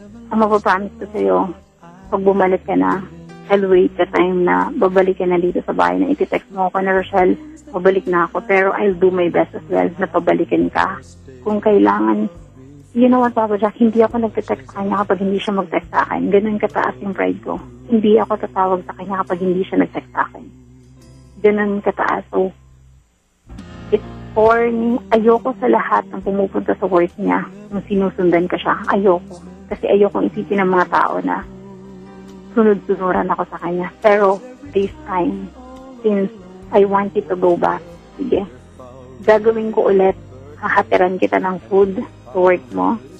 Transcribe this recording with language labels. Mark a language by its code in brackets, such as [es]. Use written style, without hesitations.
[tl] Ang mapapromise ko sa'yo, pag bumalik ka na, [en] I'll wait the time [tl] na babalik ka na dito sa bahay na iti-text mo ako na, Rochelle, babalik na ako. [en] Pero I'll do my best as well [tl] na pabalikin ka. Kung kailangan, [en] you know what, [tl] Papa Jack, hindi ako nagte-text sa kanya kapag hindi siya mag-text sa akin. Ganun kataas yung pride ko. Hindi ako tatawag sa kanya kapag hindi siya nag-text sa akin. Ganun kataas. So, it's for me, ayoko sa lahat ng pumupunta sa work niya kung sinusundan ka siya. Ayoko. Kasi ayoko isipin ng mga tao na sunod-sunuran ako sa kanya. [en] Pero this time, since I wanted to go back, [tl] sige, gagawin ko ulit. Hahatiran kita ng food sa work mo.